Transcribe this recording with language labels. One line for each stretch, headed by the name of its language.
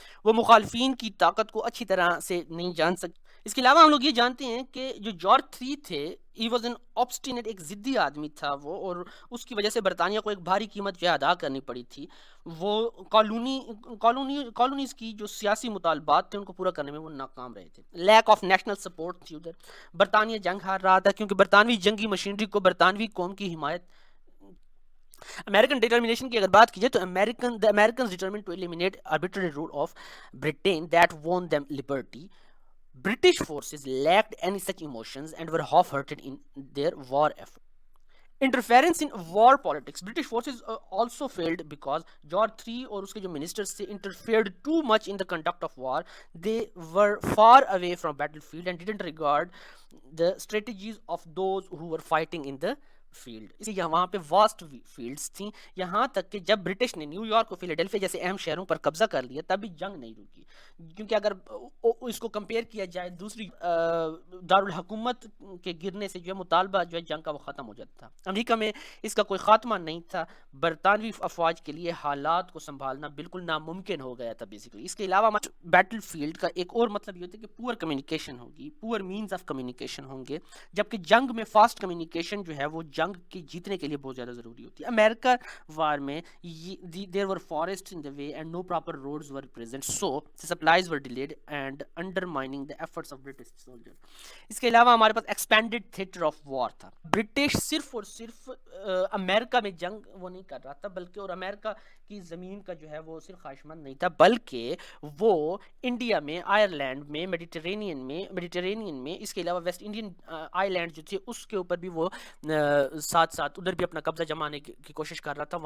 Urdu: وہ مخالفین کی طاقت کو اچھی طرح سے نہیں جان سکتے. اس کے علاوہ ہم لوگ یہ جانتے ہیں کہ جو جارج 3 تھے
English: he was an obstinate,
Urdu: ایک ضدی آدمی تھا وہ, اور اس کی وجہ سے برطانیہ کو ایک بھاری قیمت جو ہے ادا کرنی پڑی تھی. وہ کالونیز کی جو سیاسی مطالبات تھے ان کو پورا کرنے میں وہ ناکام رہے تھے. لیک آف نیشنل سپورٹ تھی ادھر. برطانیہ جنگ ہار رہا تھا کیونکہ برطانوی جنگی مشینری کو برطانوی قوم کی حمایت. امریکن ڈیٹرمنیشن کی اگر بات کی جائے تو
English: the Americans determined to eliminate arbitrary rule of Britain that won them liberty. British forces lacked any such emotions and were half-hearted in their war effort. Interference in war politics. British forces also failed because George III
Urdu: اور اس کے جو
English: ministers تھے interfered too much in the conduct of war. They were far away from battlefield and didn't regard the strategies of those who were fighting in the field.
Urdu: اس لیے وہاں پہ vast fields تھیں, یہاں تک کہ جب برٹش نے نیو یارک اور فیلاڈیلفیا جیسے اہم شہروں پر قبضہ کر لیا تب بھی جنگ نہیں رکی. کیونکہ اگر اس کو کمپیئر کیا جائے دوسری دارالحکومت کے گرنے سے جو ہے مطالبہ جو ہے جنگ کا وہ ختم ہو جاتا تھا. امریکہ میں اس کا کوئی خاتمہ نہیں تھا. برطانوی افواج کے لیے حالات کو سنبھالنا بالکل ناممکن ہو گیا تھا بیسیکلی. اس کے علاوہ بیٹل فیلڈ کا ایک اور مطلب یہ ہوتا ہے کہ پور کمیونیکیشن ہوگی, پور مینز آف کمیونیکیشن ہوں گے, جبکہ جنگ میں فاسٹ کمیونیکیشن جو ہے وہ جنگ کی جیتنے کے لیے بہت زیادہ ضروری ہوتی ہے. امریکہ وار میں
English: there were forests in the way and no proper roads were present, so the supplies were delayed and undermining the efforts of British soldiers.
Urdu: اس کے علاوہ ہمارے پاس
English: expanded theater of war
Urdu: تھا. برٹش صرف اور صرف امریکہ میں جنگ وہ نہیں کر رہا تھا بلکہ, اور امریکہ کی زمین کا جو ہے وہ صرف خواہش مند نہیں تھا بلکہ وہ انڈیا میں, آئرلینڈ میں, میڈیٹرینین میں, اس کے علاوہ ویسٹ انڈین آئی لینڈ جو تھے اس کے اوپر بھی وہ ساتھ ساتھ ادھر بھی اپنا قبضہ جمانے کی کوشش کر رہا تھا.